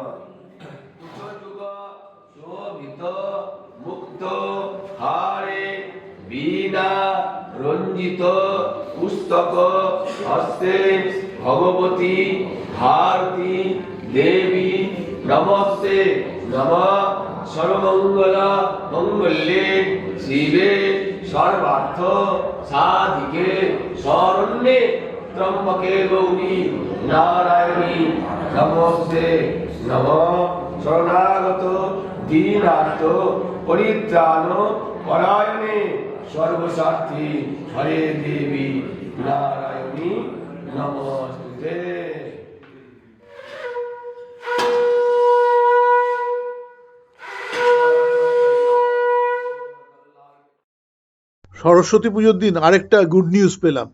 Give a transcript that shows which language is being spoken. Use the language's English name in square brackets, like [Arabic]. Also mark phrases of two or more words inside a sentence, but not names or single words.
[Sanskrit] যুগ শোভিত মুক্ত হারে বীণা রঞ্জিত পুস্তক হস্তে ভগবতী ভারতী দেবী নমস্তে নমঃ সর্বমঙ্গল মঙ্গলে শিবে সর্বার্থ সাধিকে শরণ্যে ত্রম্বকে গৌরী নারায়ণী নমস্তে নমঃ শরণাগত দীনার্থ পরিত্রাণ পরায়ণে সর্বস্বার্থী হরে দেবী নারায়ণী নমস্তে। [Bangla] সরস্বতী পুজোর দিন আরেকটা [English] good news [Bangla] পেলাম।